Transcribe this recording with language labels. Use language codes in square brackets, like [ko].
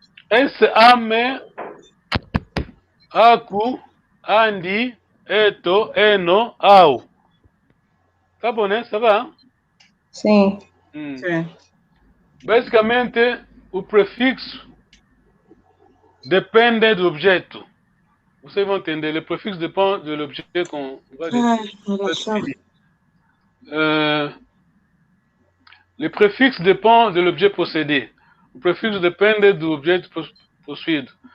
[kg] Esse ame, aku, andi, eto, eno, au. [pt] Tá bom, né? [fr] Ça va? [pt] Sim. Sim. Basicamente, o prefixo depende do objeto. Vocês vão entender, [fr] le prefixo dépend de l'objet qu'on va définir. Le préfixe dépend de l'objet possédé. [pt] O prefixo depende do objeto possuído.